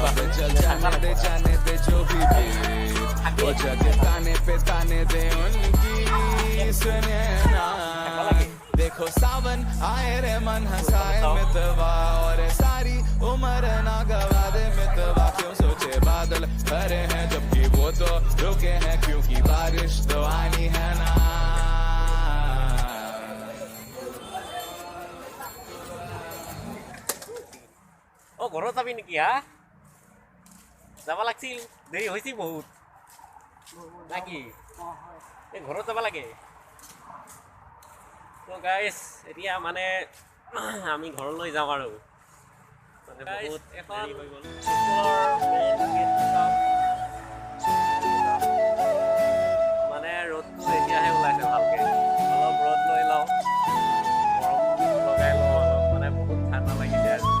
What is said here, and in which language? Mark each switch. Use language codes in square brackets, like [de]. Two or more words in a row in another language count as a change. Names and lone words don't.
[hi] बात जाने दे जो भी वो जगह ताने दे उनकी सुने ना देखो सावन आए रे मन हंसाए मितवा और सारी उम्र ना गवा दे मितवा क्यों सोचे बादल भरे हैं जबकि वो तो रुके हैं क्योंकि बारिश तो आनी है ना [as] ओ घरत যাবি নেকি হা যাব লাগছিল দেৰি হৈছে বহুত নাকি এই ঘৰত যাব লাগে তো গাইস এতিয়া মানে আমি ঘৰলৈ যাম আৰু মানে বহুত এখন হৈ গ'ল মানে ৰ'দটো এতিয়াহে ওলাইছে ভালকে অলপ ৰ'দ লৈ লওঁ গৰম লগাই লওঁ অলপ মানে বহুত ঠাণ্ডা লাগিছে